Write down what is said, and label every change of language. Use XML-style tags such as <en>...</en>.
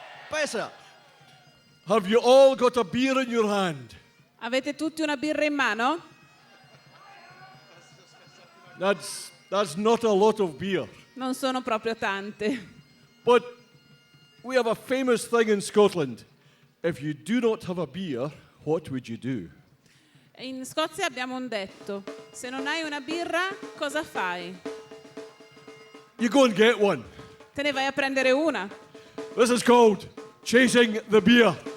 <en>Paisa, have you all got a beer in your hand?</en> <it>Avete tutti una birra in mano?</it> <en>That's not a lot of beer.</en> <it>Non sono proprio tante.</it> <en>But we have a famous thing in Scotland. If you do not have a beer, what would you do?</en> <it>In Scozia abbiamo un detto: se non hai una birra, cosa fai?</it> <en>You go and get one.</en> <it>Te ne vai a prendere una.</it> <en>This is called chasing the beer.</en>